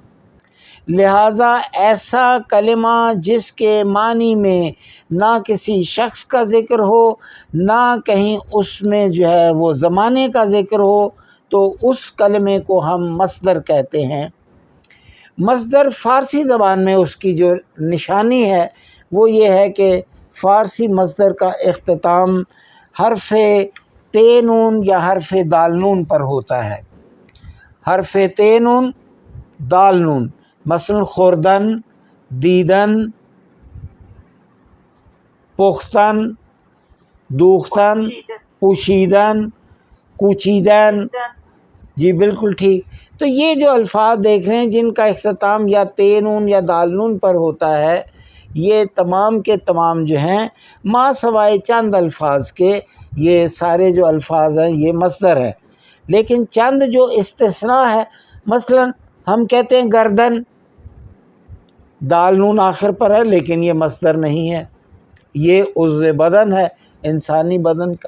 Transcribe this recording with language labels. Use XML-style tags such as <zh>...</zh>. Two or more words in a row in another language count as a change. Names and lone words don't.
<ur>لہٰذا ایسا کلمہ جس کے معنی میں نہ کسی شخص کا ذکر ہو نہ کہیں اس میں جو ہے وہ زمانے کا ذکر ہو تو اس کلمے کو ہم مصدر کہتے ہیں۔ مصدر فارسی زبان میں اس کی جو نشانی ہے وہ یہ ہے کہ فارسی مصدر کا اختتام حرف تے نون یا حرف دال نون پر ہوتا ہے۔ حرف تے نون دال نون، مثلا</ur> <fa>خوردن، دیدن، پختن، دوختن، پوشیدن، کوچیدن،</fa> <ur>جی بالکل ٹھیک۔ تو یہ جو الفاظ دیکھ رہے ہیں جن کا اختتام یا تے نون یا دال نون پر ہوتا ہے، یہ تمام کے تمام جو ہیں ما سوائے چند الفاظ کے یہ سارے جو الفاظ ہیں یہ مصدر ہے، لیکن چند جو استثناء ہے، مثلا ہم کہتے ہیں گردن، دال نون آخر پر ہے لیکن یہ مصدر نہیں ہے، یہ عضو بدن ہے انسانی بدن کا۔</ur>